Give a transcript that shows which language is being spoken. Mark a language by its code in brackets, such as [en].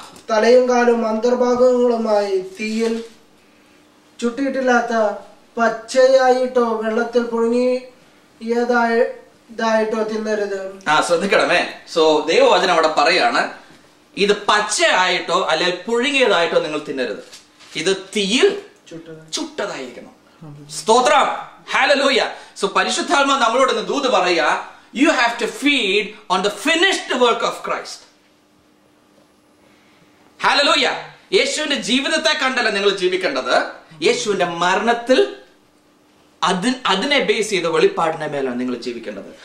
[ml] തലയും കാലും അന്തർഭാഗങ്ങളുമായി തീയിൽ ചുട്ടിയിട്ടില്ലാത്ത പച്ചയായിട്ടോ വെള്ളത്തിൽ പുഴുങ്ങിയതായിട്ടോ തിന്നരുത്. ശ്രദ്ധിക്കണമേ. സോ ദൈവവചനം അവിടെ പറയാണ് ഇത് പച്ചയായിട്ടോ അല്ലെങ്കിൽ പുഴുങ്ങിയതായിട്ടോ നിങ്ങൾ തിന്നരുത്. ഇത് തീയിൽ ചുട്ടതായിരിക്കണം. സ്തോത്രം. ഹല്ലേലൂയ. സോ പരിശുദ്ധാത്മാവ് നമ്മളോട് ദൂത് പറയുക, [en] you have to feed on the finished work of Christ. [ml] Hallelujah. യേശുവിന്റെ ജീവിതത്തെ കണ്ടല്ല നിങ്ങൾ ജീവിക്കേണ്ടത്, യേശുവിന്റെ മരണത്തിൽ അതിനെ ബേസ് ചെയ്ത വെളിപ്പാടിന്റെ മേലാണ് നിങ്ങൾ ജീവിക്കേണ്ടത്.